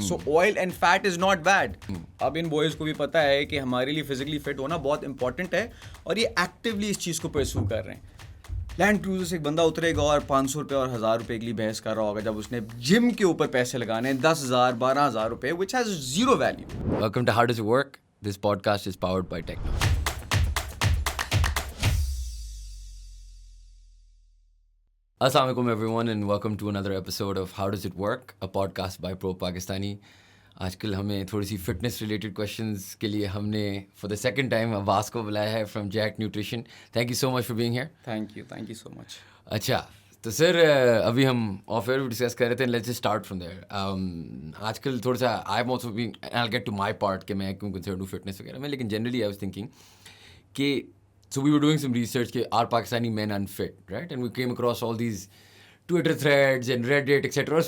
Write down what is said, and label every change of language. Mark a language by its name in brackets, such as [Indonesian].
[English] So oil and fat is not bad. [Urdu] اب ان boys کو بھی پتہ ہے کہ ہمارے لیے فزیکلی فٹ ہونا بہت امپورٹنٹ ہے اور یہ ایکٹیولی اس چیز کو پرسو کر رہے ہیں. لینڈ کروزر سے ایک بندہ اترے گا اور 500 روپے اور 1000 روپے کے لیے بحث کر رہا ہوگا جب اس نے جم کے اوپر پیسے لگانے ہیں 10,000 12,000 روپے, [English] which has zero value. Welcome to How Does It Work? This podcast is powered by Techno. Assalamu alaikum everyone and welcome to another episode of How Does It Work? A podcast by Pro Pakistani. [Urdu] آج کل ہمیں تھوڑی سی fitness related questions کے لیے ہم نے for the second time عباس کو بلایا ہے from Jack nutrition. [English] Thank you so much for being here. Thank you so much. [Urdu] اچھا تو سر ابھی ہم آف ایئر ڈسکس کر رہے تھے, [English] Let's start from there. آج کل تھوڑا سا I am also being I get to my part [Urdu] کہ میں کیوں کنسرن ہوں فٹنس وغیرہ میں, لیکن [English] Generally I was thinking کہ so we were doing some research کہ are Pakistani men unfit right, and we came across all these Twitter threads and Reddit etcetera.